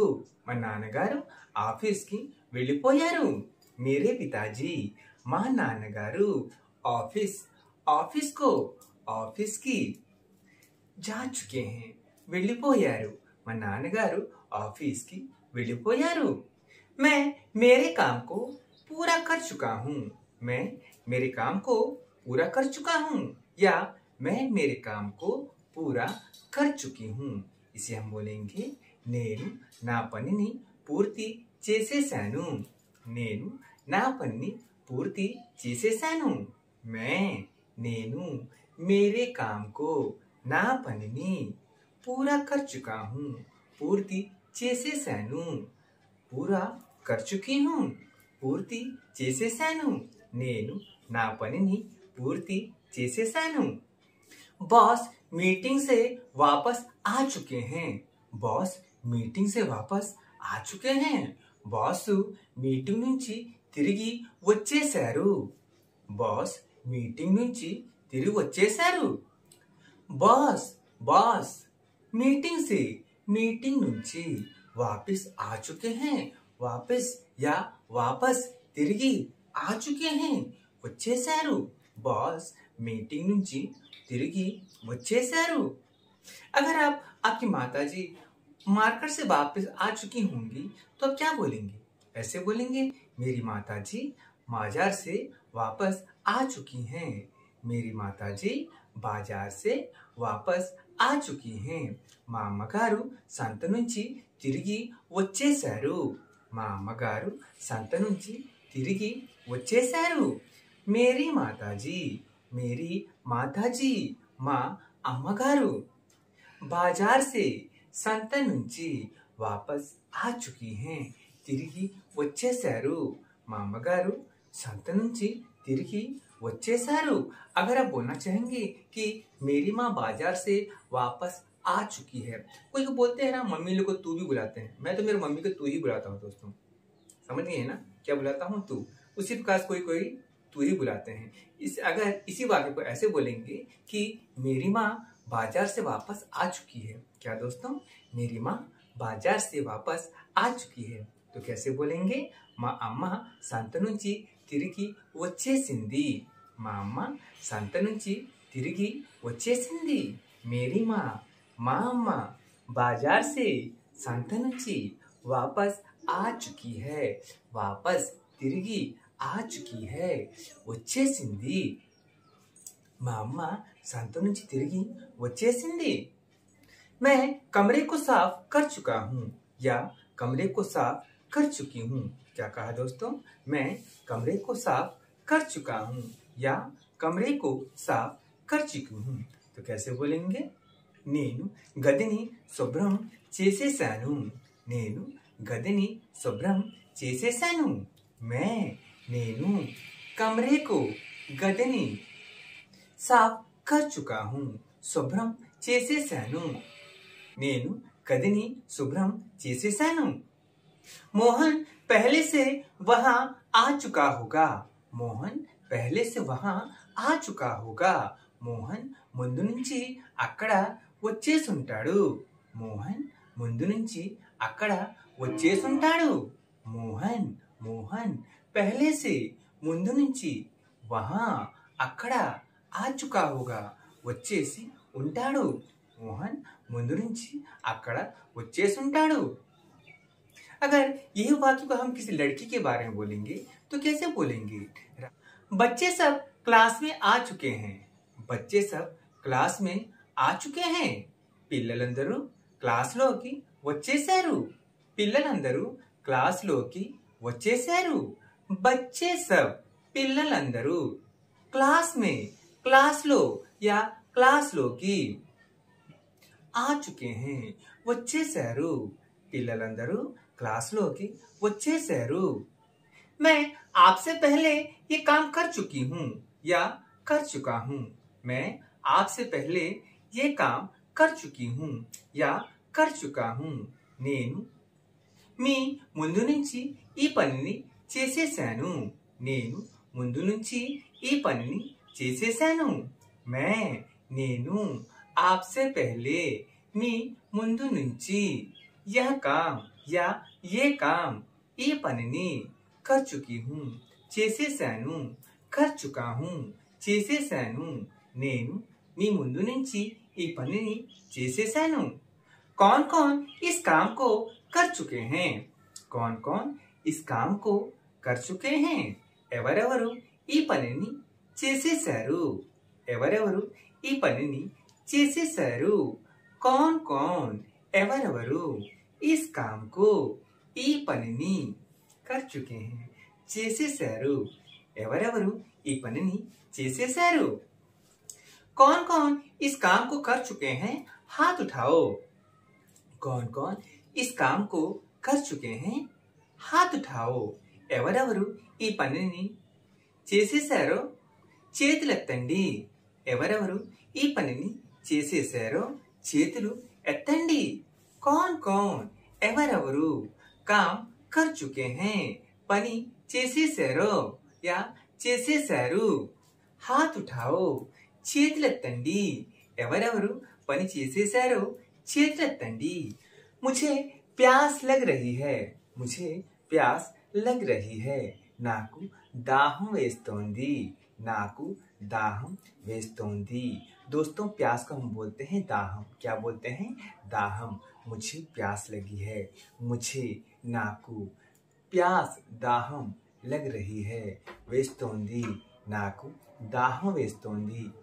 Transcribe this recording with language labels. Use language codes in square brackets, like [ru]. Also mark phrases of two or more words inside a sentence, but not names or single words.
[te] మా నాన్నగారు ఆఫీస్కి వెళ్ళిపోయారు। [hi] मेरे पिताजी [te] మా నాన్నగారు ఆఫీస్కి [hi] जा चुके हैं వెళ్ళిపోయారు। [te] మా నాన్నగారు ఆఫీస్కి వెళ్ళిపోయారు। [hi] मैं मेरे काम को पूरा कर चुका हूँ। मैं मेरे काम को पूरा कर चुका हूँ या मैं मेरे काम को पूरा कर चुकी हूँ। इसे हम बोलेंगे [te] నేను నా పనిని పూర్తి చేసేసాను। నేను నా పనిని పూర్తి చేసేసాను। [hi] నేను मेरे काम को [te] నా పనిని [hi] पूरा कर चुका हूँ [te] పూర్తి చేసేసాను। [hi] पूरा कर चुकी हूँ [te] పూర్తి చేసేసాను। నేను నా పనిని పూర్తి చేసేసాను। [hi] बॉस मीटिंग से वापस आ चुके हैं। बॉस मीटिंग से वापस आ चुके हैं। [te] बॉस మీటింగ్ నుంచి తిరిగి వచ్చేశారు। బాస్ మీటింగ్ నుంచి తిరిగి వచ్చేశారు। [hi] बॉस मीटिंग से मीटिंग నుంచి वापस आ चुके हैं। वापस తిరిగి आ चुके हैं వచ్చేశారు। [te] బాస్ మీటింగ్ నుంచి తిరిగి వచ్చేశారు। [hi] अगर आपकी माताजी मार्केट से वापस आ चुकी होंगी तो आप क्या बोलेंगे? ऐसे बोलेंगे मेरी माताजी बाजार से वापस आ चुकी हैं। मेरी माताजी बाजार से वापस आ चुकी हैं। [te] మా అమ్మగారు సంత నుంచి తిరిగి వచ్చేశారు। మా అమ్మగారు సంత నుంచి తిరిగి వచ్చేశారు। [hi] मेरी माताजी [te] మా అమ్మగారు [hi] बाजार से [te] సంత నుంచి [hi] वापस आ चुकी हैं [te] తిరిగి వచ్చేశారు। మా అమ్మగారు సంత నుంచి తిరిగి వచ్చేశారు। [hi] अगर आप बोलना चाहेंगे कि मेरी माँ बाजार से वापस आ चुकी है, कोई बोलते हैं ना मम्मी लोग को तू भी बुलाते हैं, मैं तो मेरी मम्मी को तू ही बुलाता हूँ दोस्तों, समझ गए ना क्या बुलाता हूँ? तू। उसी प्रकार कोई तू ही बुलाते हैं। अगर इसी वाक्य को ऐसे बोलेंगे कि मेरी माँ बाजार से वापस आ चुकी है, क्या दोस्तों? मेरी माँ बाजार से वापस आ चुकी है, तो कैसे बोलेंगे? [te] మా అమ్మ సంత నుంచి తిరిగి వచ్చేసింది। మా అమ్మ సంత నుంచి తిరిగి వచ్చేసింది। [hi] मेरी माँ [te] మా అమ్మ [hi] बाजार से [te] సంత నుంచి [hi] वापस आ चुकी है। वापस తిరిగి आ चुकी है వచ్చేసింది। [te] మా అమ్మ సంత నుంచి తిరిగి వచ్చేసింది। [hi] मैं कमरे को साफ कर चुका हूँ या कमरे को साफ कर चुकी हूँ। क्या कहा दोस्तों? मैं कमरे को साफ कर चुका हूँ या कमरे को साफ कर चुकी हूँ, तो कैसे बोलेंगे? [te] నేను గదిని శుభ్రం చేసేసాను। నేను గదిని శుభ్రం చేసేసాను। [hi] నేను कमरे को గదిని साफ कर चुका हूँ [te] శుభ్రం చేసేసాను। నేను గదిని శుభ్రం చేసేసాను। [hi] मोहन पहले से वहां आ चुका होगा। मोहन पहले से वहां आ चुका होगा [te] మోహన్ ముందు నుంచి అక్కడ వచ్చేసుంటాడు మోహన్ ముందు నుంచి అక్కడ వచ్చేసుంటాడు మోహన్ మోహన్ [hi] पहले से [te] ముందు నుంచి वहां అక్కడ [hi] आ चुका होगा [te] వచ్చేసి ఉంటాడు మోహన్ ముందు నుంచి అక్కడ వచ్చేసుంటాడు [hi] अगर यह वाक्य को हम किसी लड़की के बारे में बोलेंगे तो कैसे बोलेंगे बच्चे सब क्लास में आ चुके हैं बच्चे सब क्लास में आ चुके हैं [te] పిల్లలందరూ క్లాస్లోకి వచ్చేశారు పిల్లలందరూ క్లాస్లోకి వచ్చేశారు [hi] बच्चे सब పిల్లలందరూ क्लास में క్లాస్లో या క్లాస్లోకి आ चुके हैं [te] వచ్చేశారు పిల్లలందరూ క్లాస్లోకి వచ్చేశారు [hi] मैं आपसे पहले ये काम कर चुकी हूँ या कर चुका हूँ मैं आपसे पहले ये काम कर चुकी हूँ या कर चुका हूँ [te] నేను మీ ముందు నుంచి ఈ పనిని చేసేశాను నేను ముందు నుంచి ఈ పనిని చేసేశాను मैं నేను [hi] आपसे पहले [te] మీ ముందు నుంచి [hi] यह काम या ये काम [te] ఈ పనిని [hi] कर चुकी हूँ చేసేశాను कर चुका हूँ [te] చేసేశాను నేను మీ ముందు నుంచి ఈ పనిని చేసేశాను [hi] कौन कौन इस काम को कर चुके हैं कौन कौन इस काम को कर चुके हैं [te] ఎవరెవరు ఈ పనిని చేసేశారు ఎవరెవరు ఈ పనిని చేసేశారు [hi] कौन कौन ఎవరెవరు इस काम को [te] ఈ పనిని [hi] कर चुके हैं [te] చేసేశారు ఎవరెవరు ఈ పనిని చేసేశారు [hi] कौन कौन इस काम को कर चुके हैं हाथ उठाओ कौन कौन इस काम को कर चुके हैं हाथ उठाओ [te] ఎవరెవరు ఈ పనిని చేసేశారో చేతులెత్తండి ఎవరెవరు ఈ పనిని చేసేశారో చేతులు ఎత్తండి [hi] कौन कौन [te] ఎవరెవరు [hi] काम कर चुके हैं [te] పని చేసేశారో या చేసేశారు [hi] हाथ उठाओ [te] చేతులెత్తండి ఎవరెవరు పని చేసేశారో చేతులెత్తండి [hi] मुझे प्यास लग रही है मुझे प्यास लग रही है [te] నాకు దాహం వేస్తోంది నాకు దాహం వేస్తోంది [hi] दोस्तों प्यास को हम बोलते हैं दाहम क्या बोलते हैं दाहम मुझे प्यास लगी है मुझे नाकू प्यास दाहम लग रही है [te] వేస్తోంది నాకు దాహం వేస్తోంది